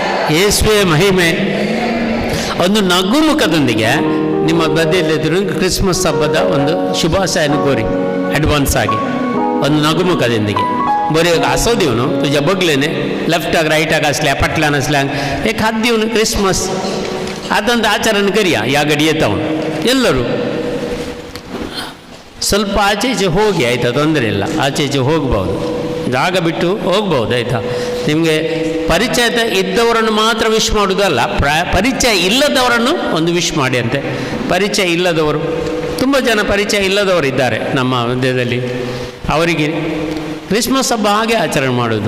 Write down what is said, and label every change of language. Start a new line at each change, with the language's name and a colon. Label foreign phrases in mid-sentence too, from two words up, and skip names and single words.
Kannada: ಯೇಸುವೆ ಮಹಿಮೆ. ಒಂದು ನಗುಮುಖದೊಂದಿಗೆ ನಿಮ್ಮ ಬದಿಯಲ್ಲಿದ್ದರೂ ಕ್ರಿಸ್ಮಸ್ ಹಬ್ಬದ ಒಂದು ಶುಭಾಶಯನ ಕೋರಿ ಅಡ್ವಾನ್ಸ್ ಆಗಿ ಒಂದು ನಗುಮುಖದೊಂದಿಗೆ
Konkani: बरे असो दिवन तुझ्या बगलेने लेफ्टाक रायटाक असल्या फाटल्यान असल्याक एक हात दिवन क्रिसमस आतंत आचरण करिया या गडी येता
Kannada: ಎಲ್ಲರೂ ಸ್ವಲ್ಪ ಆಚೆ ಈಚೆ ಹೋಗಿ ಆಯಿತಾ, ತೊಂದರೆ ಇಲ್ಲ, ಆಚೆ ಈಚೆ ಹೋಗ್ಬೋದು, ಜಾಗ ಬಿಟ್ಟು ಹೋಗ್ಬೋದು ಆಯಿತಾ. ನಿಮಗೆ ಪರಿಚಯ ಇದ್ದವರನ್ನು ಮಾತ್ರ ವಿಶ್ ಮಾಡೋದಲ್ಲ, ಪರಿಚಯ ಇಲ್ಲದವರನ್ನು ಒಂದು ವಿಶ್ ಮಾಡಿ ಅಂತೆ. ಪರಿಚಯ ಇಲ್ಲದವರು ತುಂಬ ಜನ ಪರಿಚಯ ಇಲ್ಲದವರು ಇದ್ದಾರೆ ನಮ್ಮ ಮಧ್ಯದಲ್ಲಿ, ಅವರಿಗೆ ಕ್ರಿಸ್ಮಸ್ ಹಬ್ಬ ಹಾಗೆ ಆಚರಣೆ ಮಾಡೋದು.